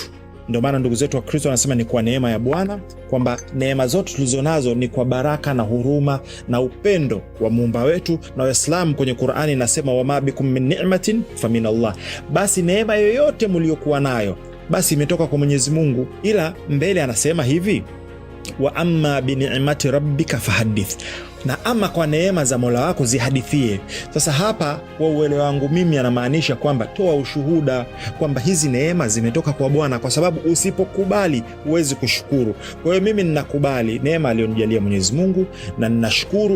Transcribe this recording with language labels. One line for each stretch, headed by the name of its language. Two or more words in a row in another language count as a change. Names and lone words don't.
Swahili: Ndio maana ndugu zetu wa Kristo wanasema ni kwa neema ya Bwana, kwamba neema zote tulizonazo ni kwa baraka na huruma na upendo wa Muumba wetu. Na Waislamu kwenye Qur'ani nasema
Arabic: وما بكم من نعمة فمن الله.
Swahili: Basi neema yoyote mliokuwa nayo basi imetoka kwa Mwenyezi Mungu. Ila mbele anasema hivi,
Arabic: وأما بنعمة ربك فحدث,
Swahili: na ama kwa neema za Mola wako zihadithie. Sasa hapa kwa uelewa wangu mimi anamaanisha kwamba toa ushuhuda kwamba hizi neema zimetoka kwa Bwana, kwa sababu usipokubali huwezi kushukuru. Kwa hiyo mimi ninakubali neema aliyonijalia Mwenyezi Mungu na ninashukuru.